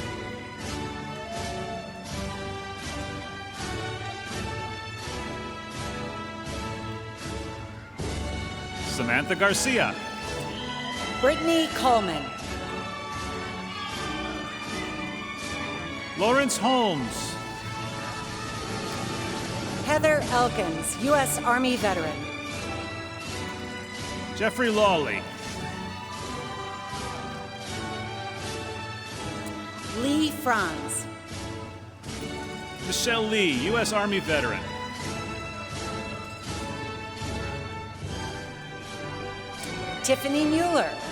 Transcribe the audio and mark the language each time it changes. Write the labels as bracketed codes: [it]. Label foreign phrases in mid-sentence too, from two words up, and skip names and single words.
[en] Samantha Garcia. Brittany Coleman. Lawrence Holmes. Heather Elkins, U.S. Army veteran. Jeffrey Lawley. Franz. Michelle Lee, U.S. Army veteran. Tiffany Mueller.